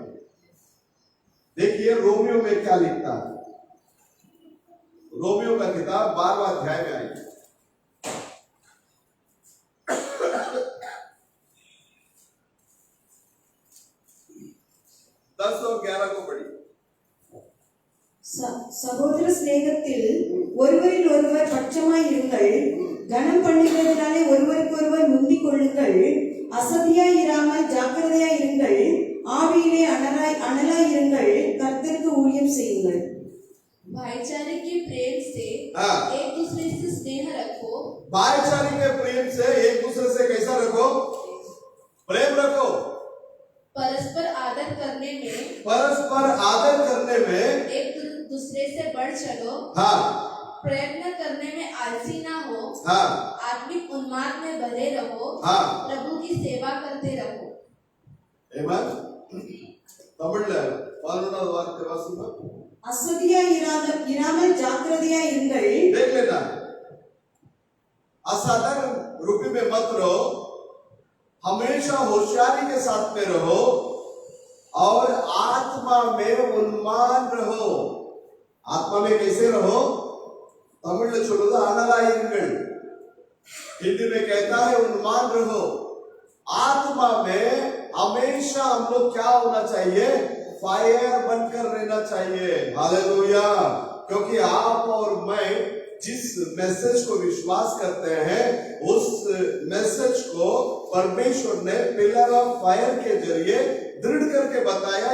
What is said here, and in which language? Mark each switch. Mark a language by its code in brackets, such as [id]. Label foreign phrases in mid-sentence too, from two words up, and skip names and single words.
[hi] देखिए रोमियो में क्या लिखता है। रोमियो का किताब 12वां अध्याय में आएगी। 10 और 11 को पढ़िए। [ta] சகோதர ஸ்நேகத்தில் ஒருவரில் ஒருவர் பட்சமாய் இருங்கள், கனம் பண்ணுகிறதுனாலே ஒருவருக்கொருவர் முந்திக் கொள்ளுங்கள், அசதியாய் இராமல் ஜாக்கிரதையாய் இருங்கள், ஆவியிலே அனலாய் இருங்கள், கர்த்தருக்கு ஊழியம் செய்யுங்கள்। [hi] भाईचारे के प्रेम से एक दूसरे से स्नेह रखो। भाईचारे के प्रेम से एक दूसरे से कैसा रखो? प्रेम रखो। परस्पर आदर करने में एक दूसरे से बढ़ चलो। प्रयत्न करने में आलसी ना हो। आत्मिक उन्माद में भरे रहो। प्रभु की सेवा करते रहो। [ta] அசதியாய் இராமல் ஜாக்கிரதையாய் இருங்கள்। [hi] देख लेना, असाधारण रूपी में मत रहो, हमेशा होशियारी के साथ में रहो, और आत्मा में उन्मान रहो। आत्मा में कैसे रहो? तमिल में [ta] சொல்லுது அனலாயிருங்கள், [hi] हिंदी में कहता है उन्मान रहो। आत्मा में हमेशा हम लोग क्या होना चाहिए? फायर बनकर रहना चाहिए। हालेलुया। क्योंकि आप और मैं जिस मैसेज को विश्वास करते हैं, उस मैसेज को परमेश्वर ने [en] pillar of fire [hi] के जरिए दृढ़ करके बताया।